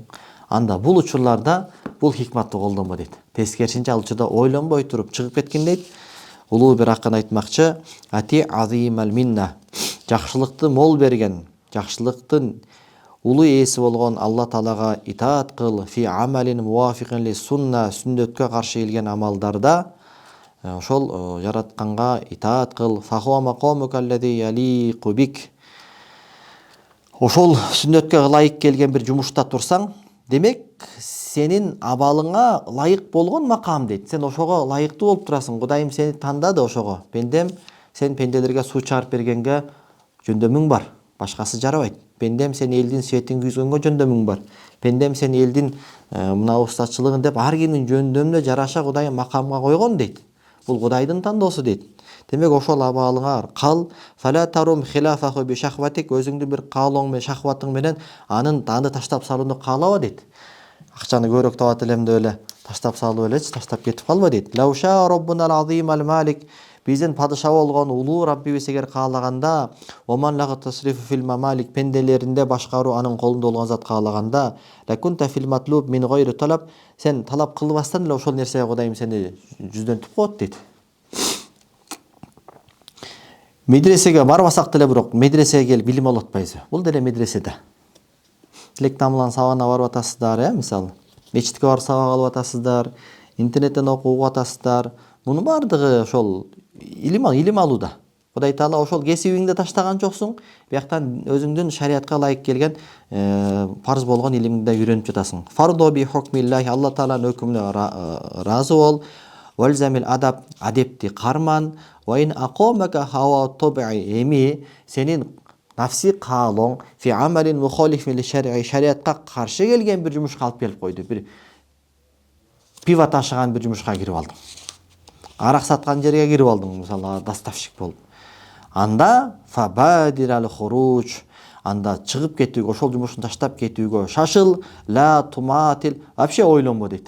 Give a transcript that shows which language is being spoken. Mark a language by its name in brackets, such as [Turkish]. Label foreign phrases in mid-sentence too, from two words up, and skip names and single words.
[Kyrgyz] Анда бул учурларда бул хикматты колдонбо дейт. Тескерисинче ал учурда ойлонбой туруп чыгып кеткин дейт. Улуу бир акын айтмакчы, [Arabic] أطع العظيم المنة. [Kyrgyz] Жакшылыкты мол берген, жакшылыктын улуу ээси болгон Алла Таалага итаат кыл, [Arabic] في عمل موافق للسنة, [Kyrgyz] сүннөткө каршы келген амалдарда ошол жаратканга итаат кыл. [Arabic] فهو مقامك الذي يليق بك. [Kyrgyz] Ошол сүннөткө ылайык келген бир жумушта турсаң, демек сенин абалыңа ылайык болгон макам дейт. Сен ошого ылайыктуу болуп турасың. Кудайым сени тандады ошого. Пендем, сен пенделерге суу чыгарып бергенге жөндөмүң бар. Башкасы жарабайт. Пендем, сен элдин светин күйгөнгө жөндөмүң бар. Пендем, сен элдин мына устачылыгын деп ар кимдин жөндөмүнө жараша Кудайым макамга койгон дейт. Бул Кудайдын тандоосу дейт. Демек ошол абалыңа кал. [Arabic] فلا ترم خلافه بشهوتك, [Kyrgyz] өзүңдүн бир каалооң менен шахватың менен аны таштап салууну каалаба дейт. Акчаны көбүрөөк табат элем деп эле таштап салып элечи, таштап кетип калба дейт. [Arabic] لو شاء ربنا العظيم الملك, [Kyrgyz] биздин падыша болгон улуу Раббибиз эгер каалаганда, [Arabic] ومن له التصريف في الممالك, [Kyrgyz] пенделеринде башкаруу анын колунда болгон зат каалаганда, [Arabic] لكنت في المطلوب من غير طلب, [Kyrgyz] сен талап кылбастан эле ошол нерсеге Кудайым сени жүздөнтүп коет дейт. Медресеге барбасак деле бирок медресеге келип билим алып атпайбызбы? Бул деле медреседе. Тилек тамлан сабагына барып атасыздар, мисалы. Мечитке барып сабак алып атасыздар, интернеттен окуп атасыздар. Мунун бардыгы ошол илим алууда. Кудай Таала ошол кесибиңди таштаган жоксуң, бияктан өзүңдүн шариатка ылайык келген парз болгон илимди үйрөнүп жатасың. [Arabic] فارض بحكم الله, [Kyrgyz] Алла Тааланын өкүмүнө разы бол. [Arabic] والزم الأدب, [Kyrgyz] адепти карман. [Arabic] وإن أقامك هوى طبع, [Kyrgyz] эми сенин нафси каалоң [Arabic] في عمل مخالف للشرع, [Kyrgyz] шариатка каршы келген бир жумушка алып келип койду. Бир пиво ташыган бир жумушка кирип алдың. Арак саткан жерге кирип алдың, мисалы доставщик болуп. Анда [Arabic] فبادر الخروج, [Kyrgyz] анда чыгып кетүүгө, ошол жумушун таштап кетүүгө шашыл, [Arabic] لا تماطل, [Kyrgyz] вообще ойлонбо дейт.